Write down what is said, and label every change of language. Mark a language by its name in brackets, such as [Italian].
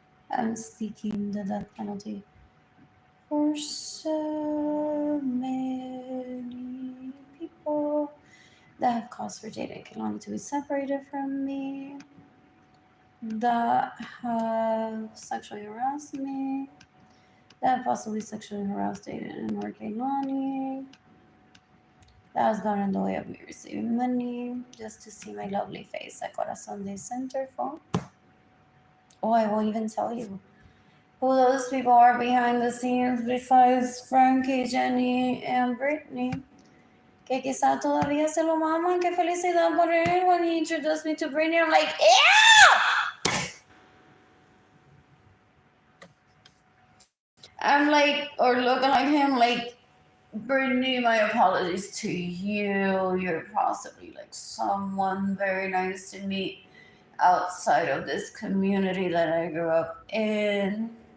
[English] I'm seeking the death penalty for so many people that have caused for Jada and Kehlani to be separated from me, that have sexually harassed me, that have possibly sexually harassed Jada and or Kehlani, that has gone in the way of me receiving money just to see my lovely face at Corazon de Centerfold. Oh, I won't even tell you who those people are behind the scenes besides Frankie, Jenny, and Brittany. [Spanish] Que quizá todavía se lo maman. Qué felicidad por él. [English] When he introduced me to Brittany, I'm like, ew! I'm like, or looking like him, like, Brittany, my apologies to you. You're possibly like someone very nice to meet outside of this community that I grew up in.